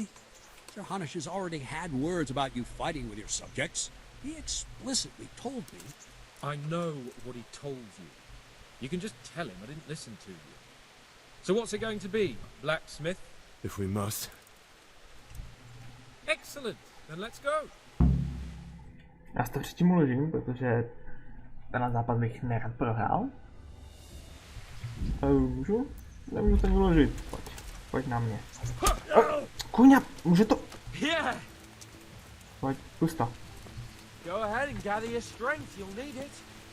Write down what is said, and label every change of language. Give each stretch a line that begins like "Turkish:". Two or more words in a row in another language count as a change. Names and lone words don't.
English: Sir Hanush has already had words about you fighting with your subjects. He explicitly told me. I know what he told you. You can just tell him I didn't listen to you. So what's it going to be, blacksmith? If we must. Excellent, then let's go.
Czech: Já si to předtím uložím, protože ten zápas bych nerad prohrál. Můžu? Nemůžu to uložit. Pojď. Pojď na mě. Kuňa, může to... Pojď, pust to.
English: Go ahead and gather your strength, you'll need it.